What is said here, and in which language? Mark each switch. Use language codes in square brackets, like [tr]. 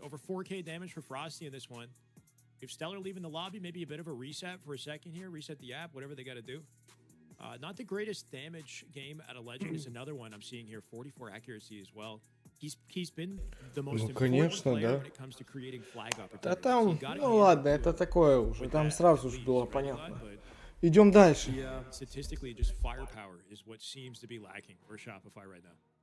[en] Over 4K damage for Frosty in this one. If Stellar leaving the lobby, maybe a bit of a reset for a second here. Reset the app, whatever they got to do. Not the greatest damage game out of Legend is another one I'm seeing here. 44 accuracy as well. He's been the most important player when it comes to creating flag opportunities. [ru] Да там, ну ладно, это такое уже. Там сразу же было понятно. Идем дальше. [en] Statistically, just firepower is what seems to be lacking for Shopify right now.